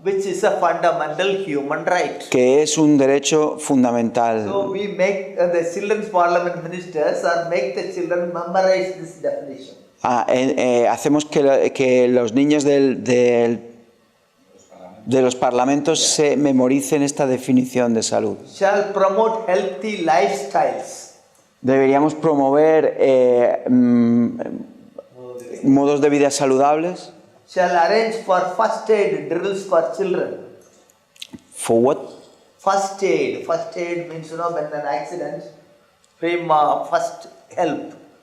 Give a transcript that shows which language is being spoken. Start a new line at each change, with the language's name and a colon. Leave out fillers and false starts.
English: which is a fundamental human right.
Spanish: que es un derecho fundamental.
English: So we make the children's parliament ministers or make the children memorize this definition.
Spanish: Hacemos que los niños de los parlamentos se memoricen esta definición de salud.
English: Shall promote healthy lifestyles.
Spanish: Deberíamos promover modos de vida saludables.
English: Shall arrange for first aid drills for children. For what? First aid. First aid means, you know, when an accident, first help.